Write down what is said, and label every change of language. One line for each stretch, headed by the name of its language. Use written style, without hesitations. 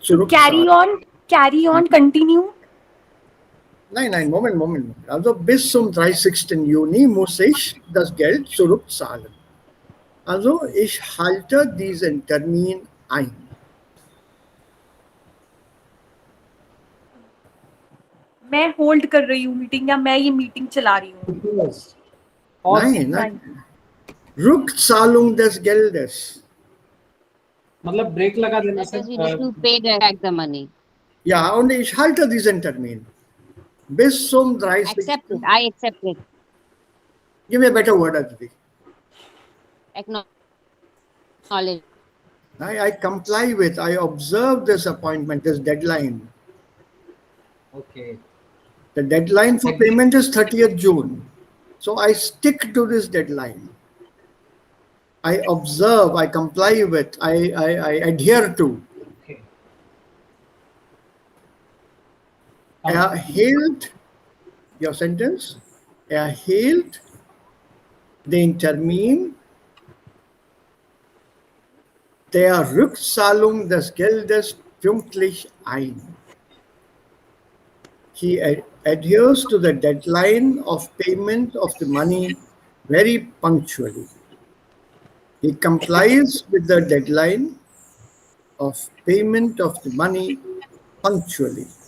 German: zurückzahlen.
English: on, continue.
German: Nein, Moment. Also bis zum 30. Juni muss ich das Geld zurückzahlen. Also ich halte diesen Termin ein.
Hindi: मैं hold कर रही हूँ meeting या मैं ये meeting चला रही हूँ।
English: Yes.
Hindi: और
German: Nein. Rückzahlung des Geldes.
Hindi: मतलब ब्रेक लगा देना
English: That is, we sir. need to pay back the money.
German: Ja, und ich halte diesen Termin. Bis zum 30.
English: Accept it. I accept it. Give me a better word, Aditi. Acknowledge. I comply with, I observe this appointment, this deadline. Okay. The deadline for Agree. payment is 30th June. So I stick to this deadline. I observe, I comply with, I adhere to. Okay.
German: Erhielt,
English: your sentence,
German: erhielt den Termin der Rückzahlung des Geldes pünktlich ein.
English: He adheres to the deadline of payment of the money very punctually. He complies with the deadline of payment of the money punctually.